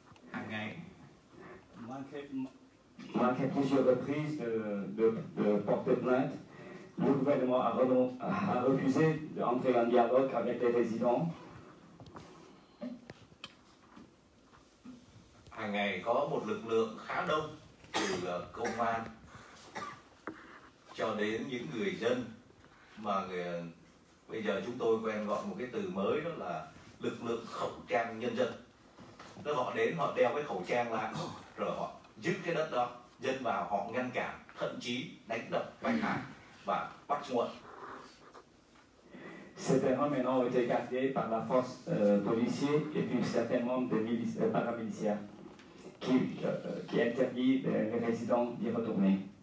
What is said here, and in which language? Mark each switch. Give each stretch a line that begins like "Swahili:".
Vietnamese: Hàng ngày
French: Malgré plusieurs reprises de porter plainte, le gouvernement a refusé d'entrer en dialogue avec les résidents.
Vietnamese: Hàng ngày có một lực lượng khá đông từ công an cho đến những người dân mà bây giờ chúng tôi quen gọi một cái từ mới, đó là lực lượng khẩu trang nhân dân. Tức họ đến, họ đeo cái khẩu trang lại rồi họ giữ cái đất đó, dân vào họ ngăn cản, thậm chí đánh đập, bách hại và bắt nguội.
French: Ces terrains maintenant ont été gardés par la force policière et puis certains membres des paramilitaires qui interdit les résidents d'y retourner.